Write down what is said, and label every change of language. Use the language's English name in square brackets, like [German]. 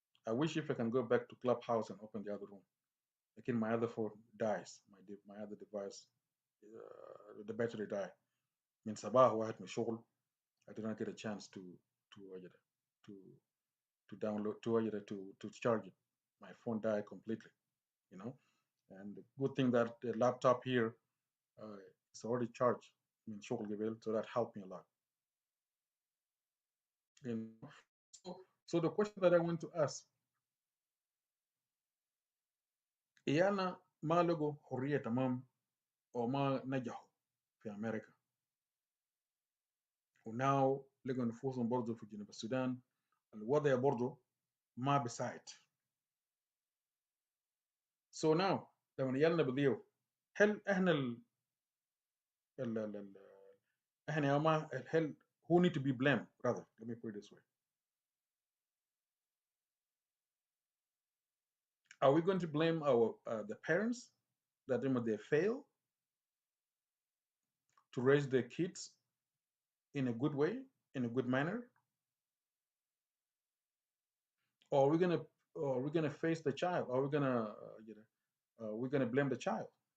[English] I wish if I can go back to Clubhouse and open the other room. Again, my other phone dies. My other device, the battery die. [Arabic] من صباح واحد من الشغل [English] I did not get a chance to to to download to charge it. My phone died completely, you know. And the good thing that the laptop here is already charged. I mean, [Arabic] شغل قبل, [English] so that helped me a lot. You know? So the question that I want to ask, [Arabic] إيانا ما لقوا حرية تمام أو ما نجحوا في أمريكا وناو لقوا نفوسهم برضه في جنوب السودان الوضع برضه ما بيساعد. [English] So now [Arabic] لما يالنا بديو هل احنا ال احنا يا ما هل [English] who need to be blamed rather, let me put it this way, are we going to blame our the parents that they fail to raise their kids in a good way, in a good manner, or are we gonna face the child, or are we gonna we're gonna blame the child?